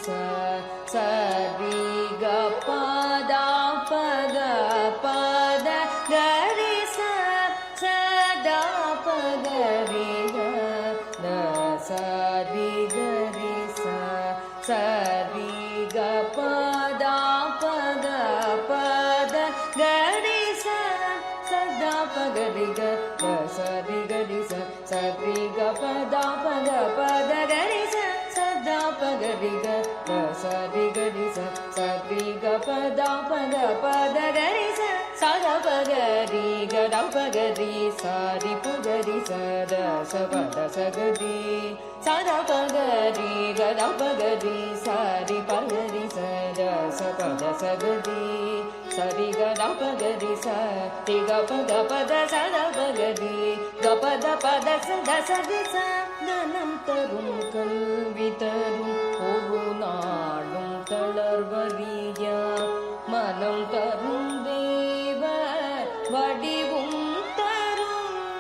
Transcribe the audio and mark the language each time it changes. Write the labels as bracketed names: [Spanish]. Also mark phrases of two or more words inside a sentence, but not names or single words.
[Tamil] సరి గ పద పద పద గరి సదా పగరి గద సరి గరి సరి గ పద పద పద గరి సదా పగరి గ సరి గరి சரி கபத பத பத கரி சதா பகரி சரி கரி சரி கபத பத பத கரி சதா பகரி கத பகரி சாரி பகரி சத சபத சகதி சதா பகரி கத பகரி சாரி பகரி சத சபத சகதி சரி கத பகரி சரி கபத பத சத பகரி கபத பத சத சதி சதனம் தரும் கல்வி தரும் ஒரு நாளும் தளர்வறிய மனம் தரும் தேவ வடிவும் தரும்